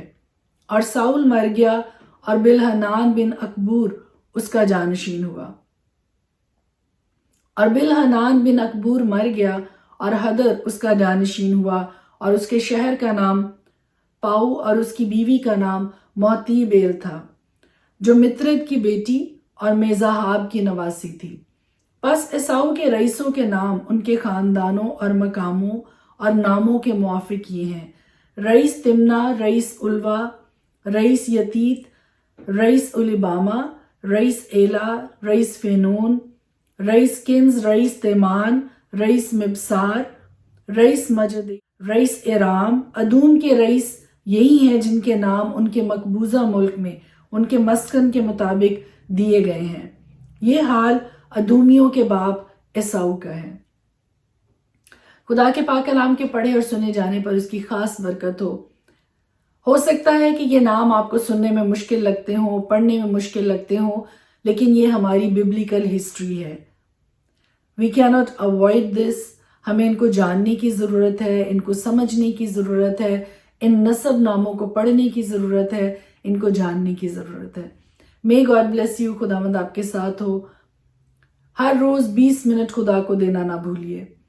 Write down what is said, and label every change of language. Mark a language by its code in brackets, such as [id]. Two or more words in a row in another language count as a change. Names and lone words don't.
[ur] اور ساؤل مر گیا اور بلحنان بن اکبور اس کا جانشین ہوا، اور بلحنان بن اکبور مر گیا اور حدر اس کا جانشین ہوا، اور اس کے شہر کا نام پاؤ اور اس کی بیوی کا نام موتی بیل تھا جو مترد کی بیٹی اور میزاحاب کی نواسی تھی۔ پس عیساؤ کے رئیسوں کے نام ان کے خاندانوں اور مقاموں اور ناموں کے موافق یہ ہیں: رئیس تمنا، رئیس الوا، رئیس یتیت، رئیس الیباما، رئیس ایلا، رئیس فینون، رئیس کنز، رئیس تیمان، رئیس مبسار، رئیس مجد، رئیس ایرام۔ ادوم کے رئیس یہی ہیں جن کے نام ان کے مقبوضہ ملک میں ان کے مسکن کے مطابق دیے گئے ہیں۔ یہ حال ادومیوں کے باپ عیساؤ کا ہے۔ خدا کے پاک کلام کے پڑھے اور سنے جانے پر اس کی خاص برکت ہو سکتا ہے کہ یہ نام آپ کو سننے میں مشکل لگتے ہوں، پڑھنے میں مشکل لگتے ہوں، لیکن یہ ہماری [en] biblical history [ur] ہے۔ [en] We cannot avoid this۔ [ur] ہمیں ان کو جاننے کی ضرورت ہے، ان کو سمجھنے کی ضرورت ہے، ان نسب ناموں کو پڑھنے کی ضرورت ہے، ان کو جاننے کی ضرورت ہے۔ [en] May God bless you۔ [ur] خداوند آپ کے ساتھ ہو۔ ہر روز 20 منٹ خدا کو دینا نہ بھولیے۔